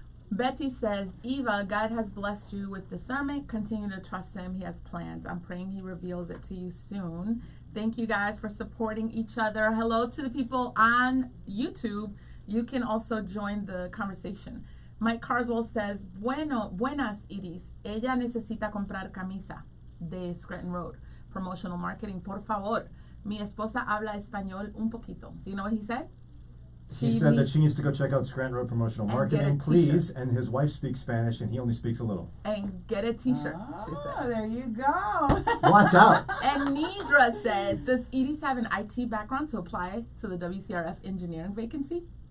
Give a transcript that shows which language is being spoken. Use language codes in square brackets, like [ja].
[en] Betty says, Eva, God has blessed you with discernment. Continue to trust Him. He has plans. I'm praying He reveals it to you soon. Thank you guys for supporting each other. Hello to the people on YouTube. You can also join the conversation. Mike Carswell says, [es] Buenas, [en] Iris. [es] Ella necesita comprar camisa de Scranton Road. [en] Promotional marketing, [es] por favor. Mi esposa habla español un poquito. [en] Do you know what he said? He said that she needs to go check out Scranton Road Promotional And get a Marketing, t-shirt. please. And his wife speaks Spanish, and he only speaks a little. And get a t-shirt, she Oh, said. there you go. Watch out. And Nidra says, does Edie's have an IT background to apply to the WCRF engineering vacancy?